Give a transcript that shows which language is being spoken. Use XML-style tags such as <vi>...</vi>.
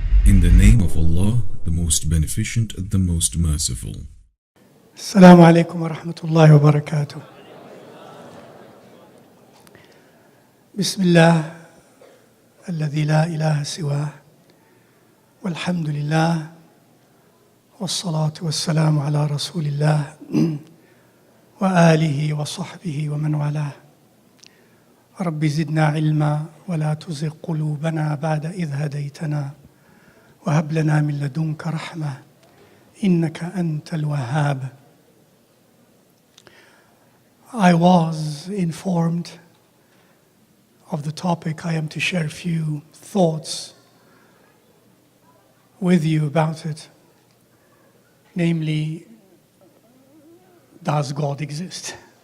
<en>In the name of Allah, the most beneficent, the most merciful.</en> <ar>السلام عليكم ورحمة الله وبركاته. بسم الله الذي لا إله سواه والحمد لله والصلاة والسلام على رسول الله وآله وصحبه ومن والاه. رب زدنا علما ولا تزغ قلوبنا بعد إذ هديتنا وهب لنا من لدنك رحمة إنك أنت الوهاب.</ar> <en>I was informed of the topic. I am to share a few thoughts with you about it. Namely, does God exist?</en>